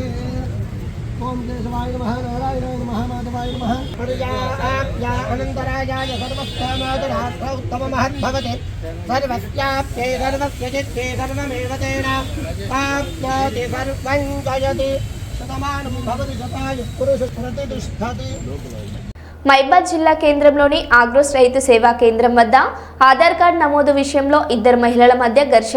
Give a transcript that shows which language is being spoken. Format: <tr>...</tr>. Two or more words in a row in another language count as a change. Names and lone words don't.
<sa>ओम केशवाय नमः, नारायणाय नमः, माधवाय नमः. पर्याप्या अनन्तरायाय सर्वस्थानादरात्र उत्तम महद्भवते सर्वस्याप्ते सर्वस्य चित्ते सर्वमेव तेन आप्याति सर्वं जयति शतमानं भवति शतायुः पुरुषः प्रतिष्ठति.</sa> <te>మైబాద్ జిల్లా కేంద్రంలోని ఆగ్రోస్ రైతు సేవా కేంద్రం వద్ద ఆధార్ కార్డు నమోదు విషయంలో ఇద్దరు మహిళల మధ్య ఘర్షణ.</te>